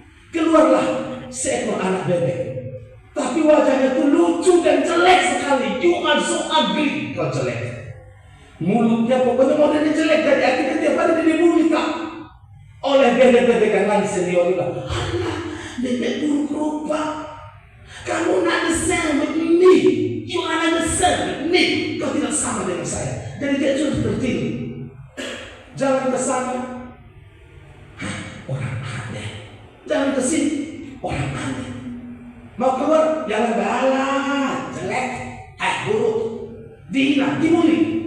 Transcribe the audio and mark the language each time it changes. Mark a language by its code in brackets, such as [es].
[id] Keluarlah seekor anak bebek. Tapi wajahnya itu lucu dan jelek sekali. [en] You are so ugly. [id] Kau jelek. Mulutnya pokoknya modelnya jelek. Jadi akhirnya tiap hari dia dibully oleh bebek-bebek yang lain senior juga. Alah, bebek buruk rupa. Kamu [en] not the same with me. You are not the same with me. [id] Kau tidak sama dengan saya. Jadi dia sudah seperti ini. Jangan ke sana. Orang aneh. Jangan ke sini. Orang aneh. Mau keluar jangan galak, jelek, buruk, dihina, dibully.